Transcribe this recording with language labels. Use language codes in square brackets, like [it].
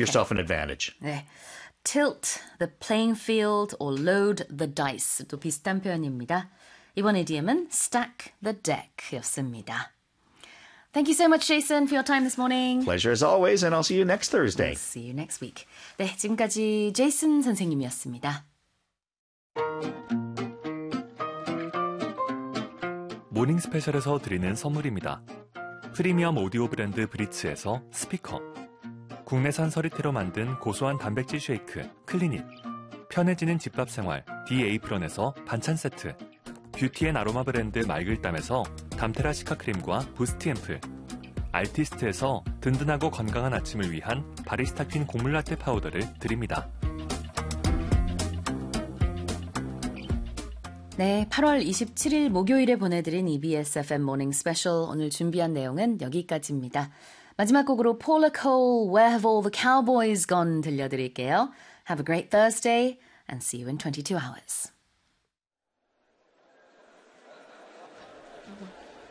[en] yourself an advantage. 네. Tilt the playing field or load the dice도 [ko] 비슷한 표현입니다. 이번 idiom은 [en] stack the deck [ko] 였습니다. [en] Thank you so much, Jason, for your time this morning. Pleasure as always, and I'll see you next We'll Thursday. see you next week. [ko] 네, 지금까지 제이슨 선생님이었습니다. 모닝 스페셜에서 드리는 선물입니다. 프리미엄 오디오 브랜드 브릿츠에서 스피커, 국내산 서리태로 만든 고소한 단백질 쉐이크 클리닉, 편해지는 집밥 생활 D에이프런에서 반찬 세트, 뷰티 앤 아로마 브랜드 마이글담에서 담테라 시카 크림과 부스트 앰플, 알티스트에서 든든하고 건강한 아침을 위한 바리스타 퀸 곡물 라떼 파우더를 드립니다. 네, 8월 27일 목요일에 보내드린 EBS FM 모닝 스페셜 오늘 준비한 내용은 여기까지입니다. 마지막 곡으로 Paula Cole, Where Have All the Cowboys Gone 들려드릴게요. [en] Have a great Thursday and see you in 22 hours.